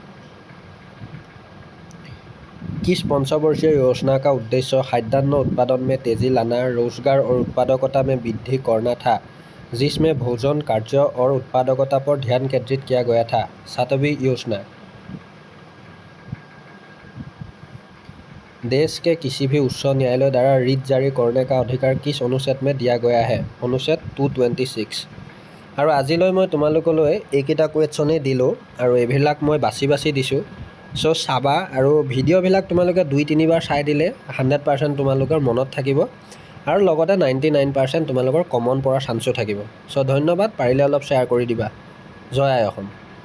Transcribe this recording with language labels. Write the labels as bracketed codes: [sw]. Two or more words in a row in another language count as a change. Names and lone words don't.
[hi] किस पंचवर्षीय योजना का उद्देश्य खाद्यान्न उत्पादन में तेजी लाना, रोजगार और उत्पादकता में वृद्धि करना था, जिसमें भोजन कार्य और उत्पादकता पर ध्यान केंद्रित किया गया था? 7वीं योजना। देश के किसी भी उच्च न्यायालय द्वारा रिट जारी करने का अधिकार किस अनुच्छेद में दिया गया है? [as] अनुच्छेद 226। আৰু আজিলৈ মই তোমালোকলৈ এইকেইটা কুৱেশ্যনেই দিলোঁ আৰু এইবিলাক মই বাছি বাছি দিছোঁ। চ' চাবা আৰু ভিডিঅ'বিলাক তোমালোকে 2-3 বাৰ চাই দিলে 100% তোমালোকৰ মনত থাকিব আৰু লগতে 99% তোমালোকৰ কমন পৰাৰ চান্সো থাকিব। চ' ধন্যবাদ, পাৰিলে অলপ শ্বেয়াৰ কৰি দিবা। জয় আই অসম।